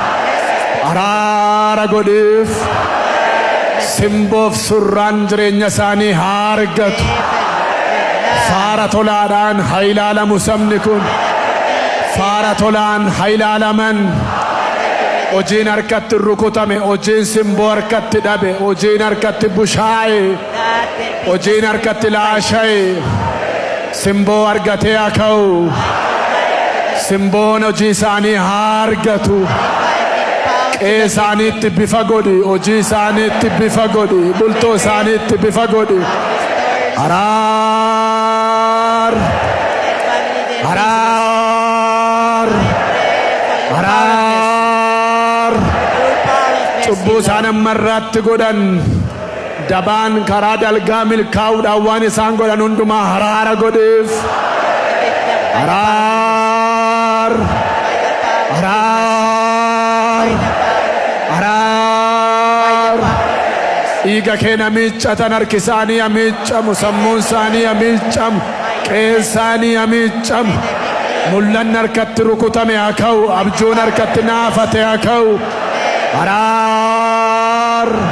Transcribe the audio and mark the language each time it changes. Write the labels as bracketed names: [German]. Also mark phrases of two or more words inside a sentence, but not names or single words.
[Oromo] araara godhiif simboof surraan jireenya isaanii haa argatu faara tolaadhaan haa ilaalamu sabni kun faara tolaan haa ilaalaman hojiin harkatti rukutame hojiin simboo harkatti dhabe hojiin harkatti bushaa'e [English] that there be [Oromo] hojiin harkatti laasha'e simboo argatee haa ka'u simboon hojii isaanii haa argatu qe'ee isaaniitti bifa godhi hojii isaaniitti bifa godhi bultoo isaaniitti bifa godhi araar [English] family, their [Oromo] araar araar [English] full power of mercy. [Oromo] cubbuu isaan ammarraatti godhan dabaan karaa dalgaa milkaa'uudhaan waan isaan godhan hundumaa araara godheef araar araar araar dhiiga kee na miiccatan harki isaanii haa miiccamu sammuun isaanii haa miiccamu qe'een isaanii haa miiccamu mul'anni harkatti rukutame haa ka'u abjuun harkatti naafate haa ka'u araar